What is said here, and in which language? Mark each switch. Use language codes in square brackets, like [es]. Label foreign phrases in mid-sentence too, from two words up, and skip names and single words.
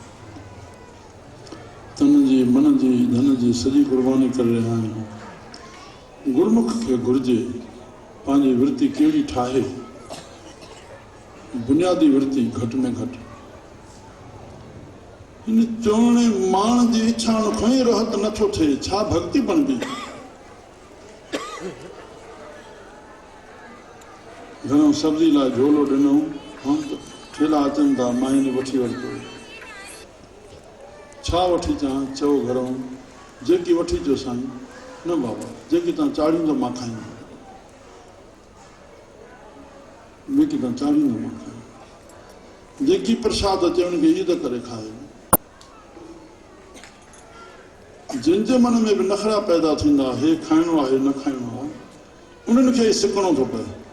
[sd] तन जी मन जी धन जी सॼी कुर्बानी करे रहिया आहियूं गुरमुख खे घुरिजे पंहिंजी वृत्ति कहिड़ी ठाहे बुनियादी वृत्ति घटि में घटि हिन चवणे माण्हू जी इच्छा खां ई रहत नथो थिए छा भक्ति बनबी घणो सब्जी लाइ झोलो ॾिनो हम त ठेला अचनि था मां हिन वठी वरितो छा वठी अचां चओ घरों जेकी वठी अचो साईं न बाबा जेकी तव्हां चाढ़ींदो मां खाईंदो जेकी तव्हां चाढ़ींदो मां खाईंदो जेकी प्रसाद अचे उनखे ईद करे खाए जिन जे मन में बि नखरा पैदा थींदा हे खाइणो आहे न खाइणो आहे उन्हनि खे सिकणो थो पए